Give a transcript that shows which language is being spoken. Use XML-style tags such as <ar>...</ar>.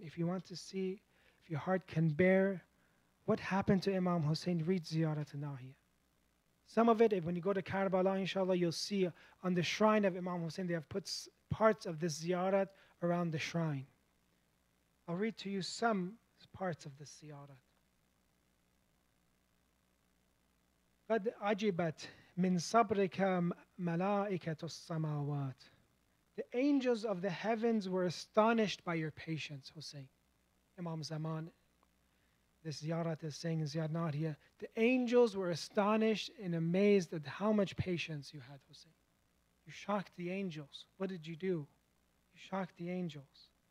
<en>If you want to see, if your heart can bear what happened to Imam Hussein, read ziyarat Nahiya. Some of it, when you go to Karbala, inshallah, you'll see on the shrine of Imam Hussein, they have put parts of this ziyarat around the shrine. I'll read to you some parts of this ziyarat.</en> <ar>قد عجبت من صبرك ملائكة السماوات.</ar> <en>The angels of the heavens were astonished by your patience, Hussein. Imam Zaman, this ziyarat is saying in Ziyarat Nahiya, the angels were astonished and amazed at how much patience you had, Hussein. You shocked the angels. What did you do? You shocked the angels.</en>